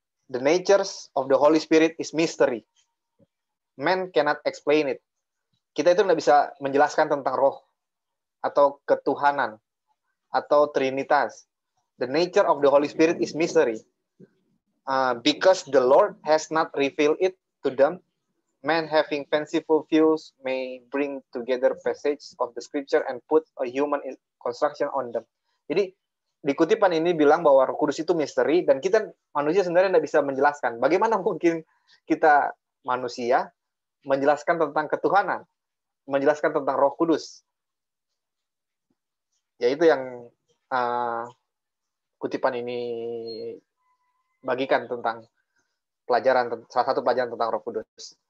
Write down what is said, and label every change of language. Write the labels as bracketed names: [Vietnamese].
[English] The natures of the Holy Spirit is mystery. Man cannot explain it. [Indonesian] Kita itu nggak bisa menjelaskan tentang roh atau ketuhanan atau trinitas. [English] The nature of the Holy Spirit is mystery. Because the Lord has not revealed it to them, man having fanciful views may bring together passages of the scripture and put a human construction on them. [Indonesian] Jadi di kutipan ini bilang bahwa Roh Kudus itu misteri, dan kita manusia sebenarnya tidak bisa menjelaskan. Bagaimana mungkin kita manusia menjelaskan tentang ketuhanan, menjelaskan tentang Roh Kudus? Yaitu yang kutipan ini bagikan tentang salah satu pelajaran tentang Roh Kudus.